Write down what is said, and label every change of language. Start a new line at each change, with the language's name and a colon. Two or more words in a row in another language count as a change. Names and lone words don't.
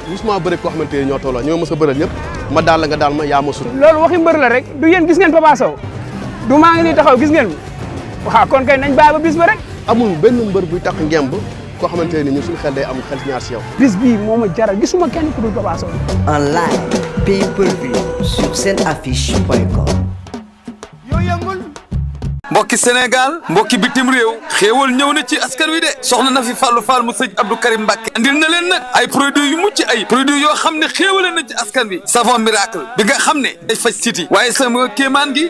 Wolof: musuma bëri koo xamante ne ñoo tolloo ñoo mës a bëral ñëpp ma daal la nga daal ma yaa ma sut. loolu waxi mbër la rek du yéen gis ngeen Papa Sow du maa ngi nii taxaw gis ngeen waaw kon kay nañ bàyyi ba bis ba rek. amul benn mbër buy takk ngemb koo xamante ne ñun suñu xel day am xel ñaar si yow. bis bii moo ma jaral gisuma kenn ku dul Papa Sow.
French: En live, pay-per-view sur senaffiche.com.
Wolof: mbokki Sénégal mbokki bitim réew xéewal ñëw na ci askan wi de soxna na fi Fallou Fall mu sëñ Abdou Karim Mbacké andil na leen nag ay produits yu mucc ay produits yoo xam ne xéewale na ci askan wi
French: savon miracle
Wolof: bi nga xam ne day faj siti waaye sama kéemaan gi